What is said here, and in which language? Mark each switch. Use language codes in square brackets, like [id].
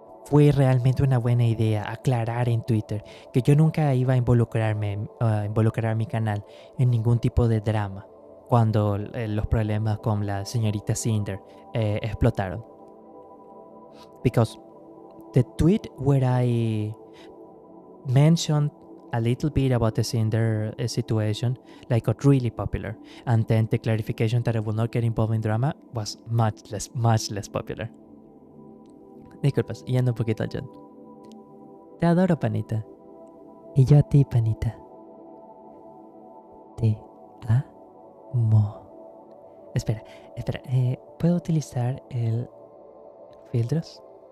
[es] fue realmente una buena idea aclarar en Twitter que yo nunca iba a involucrar mi canal en ningún tipo de drama cuando los problemas con la señorita Cinder explotaron. [en] Because the tweet where I mentioned a little bit about the Cinder situation got really popular, and then the clarification that I will not get involved in drama was much less popular. [es] Disculpas, yendo un poquito al John. Te adoro, panita. Y yo a ti, panita. Te amo. Espera. ¿Puedo utilizar el filtros?